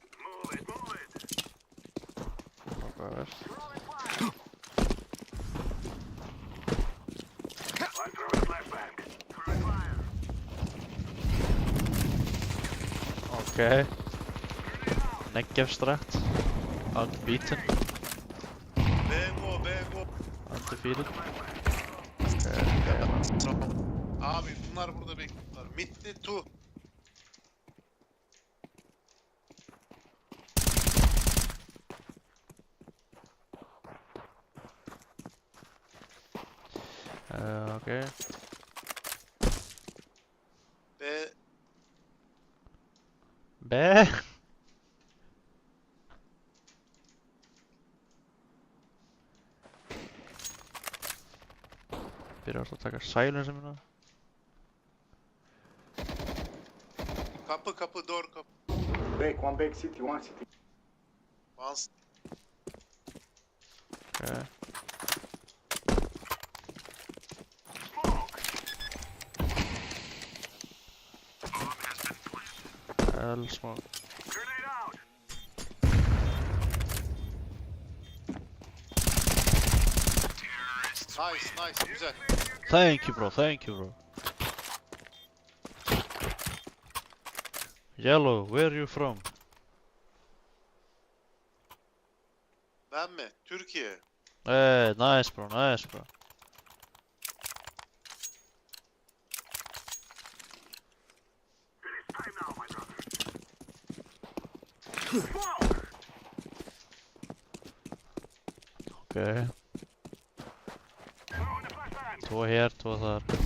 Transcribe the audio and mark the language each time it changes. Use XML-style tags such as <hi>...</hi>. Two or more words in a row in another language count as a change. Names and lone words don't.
<is>Hvað Okay.</is> <en>Negev strat. Unbeaten. B, Undefeated.</en> <tr>Tamam. Abi bunlar burada bekliyorlar. Mid'li 2.</tr> <en>Okay. B. B.</en> <is>Byrjar alltaf að taka silence minna.</is> <tr>Kapı, door, kapı.</tr> <en>One back city, one city. Once. Okay. L smoke. Nice, güzel. Thank you, bro. Yellow, where are you from?</en> <tr>Ben mi? Türkiye.</tr> <en>Hey, nice, bro. Okay.</en> <is>2 hér, 2 þar.</is>